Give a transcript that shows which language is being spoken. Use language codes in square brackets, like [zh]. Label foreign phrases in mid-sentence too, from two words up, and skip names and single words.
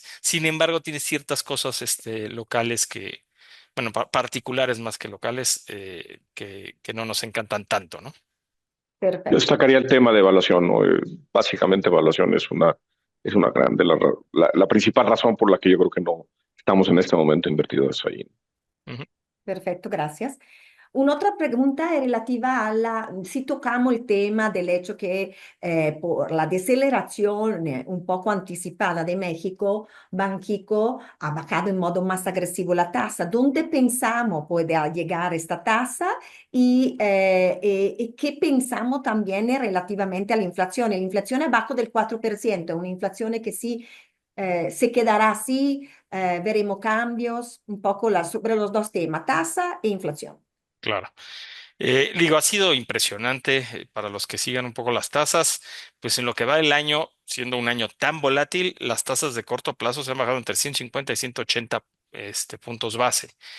[es] Sin embargo, tiene ciertas cosas locales bueno, particulares más que locales, que no nos encantan tanto, ¿no? Yo Perfecto. destacaría el tema de evaluación, ¿no? Básicamente evaluación es una gran, la principal razón por la que yo creo que no estamos en este momento invertidos ahí. Ujú. Perfecto, gracias. Un'altra pregunta [it] è relativa alla, si toccamo il tema del [es] hecho que por la decelerazione un poco anticipada de México, Banxico ha bajado en modo más agresivo la tasa. ¿Dónde pensamos puede llegar esta tasa y qué pensamos también relativamente all'inflazione? [it] L'inflazione è [es] bajo del 4%, [it] è un'inflazione che [es] sí se quedará así, veremos cambios, un poco sobre los dos temas, tasa e inflación. Claro. Digo, ha sido impresionante para los que sigan un poco las tasas, pues en lo que va el año, siendo un año tan volátil, las tasas de corto plazo se han bajado entre 150 y 180 puntos base.